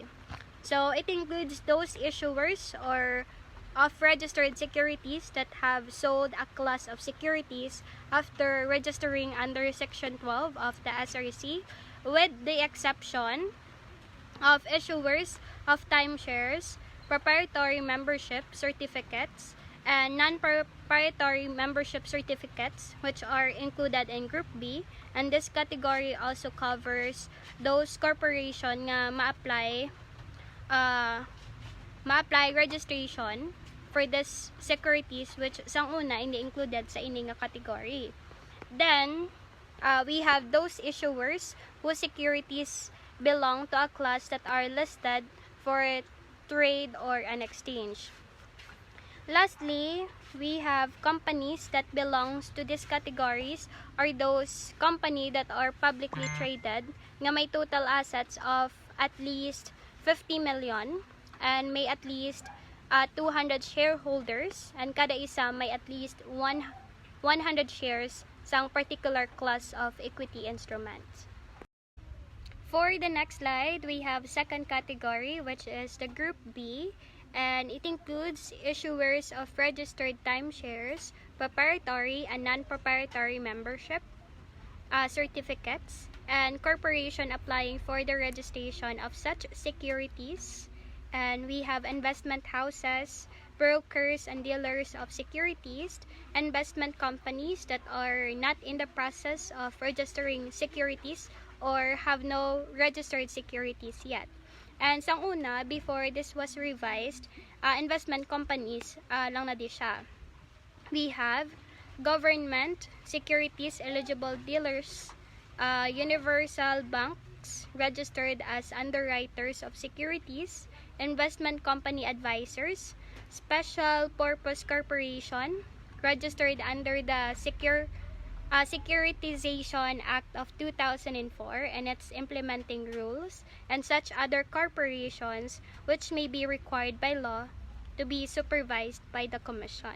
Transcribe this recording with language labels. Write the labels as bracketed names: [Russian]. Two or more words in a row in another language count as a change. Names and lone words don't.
[English] So it includes those issuers or of registered securities that have sold a class of securities after registering under Section 12 of the SRC, with the exception of issuers of timeshares, proprietary membership certificates, and non-proprietary membership certificates, which are included in Group B. And this category also covers those corporation [Hiligaynon] nga ma-apply [English] registration for this securities which [Hiligaynon] sang una hindi [English] included [Hiligaynon] sa ini nga [English] category. Then, we have those issuers whose securities belong to a class that are listed for trade or an exchange. Lastly, we have companies that belongs to these categories are those company that are publicly traded [Hiligaynon] nga may [English] total assets of at least 50 million and may at least 200 shareholders, and [Hiligaynon] kada isa may [English] at least 100 shares sang particular class of equity instruments. For the next slide, we have second category, which is the Group B, and it includes issuers of registered timeshares, proprietary and non-proprietary membership certificates, and corporation applying for the registration of such securities. And we have investment houses, brokers and dealers of securities, investment companies that are not in the process of registering securities or have no registered securities yet. [Hiligaynon] And sang una, [English] before this was revised, investment companies [Hiligaynon] lang na di siya. [English] We have government securities eligible dealers, universal banks registered as underwriters of securities, investment company advisors, special purpose corporation registered under the Securitization Act of 2004 and its implementing rules, and such other corporations which may be required by law to be supervised by the Commission.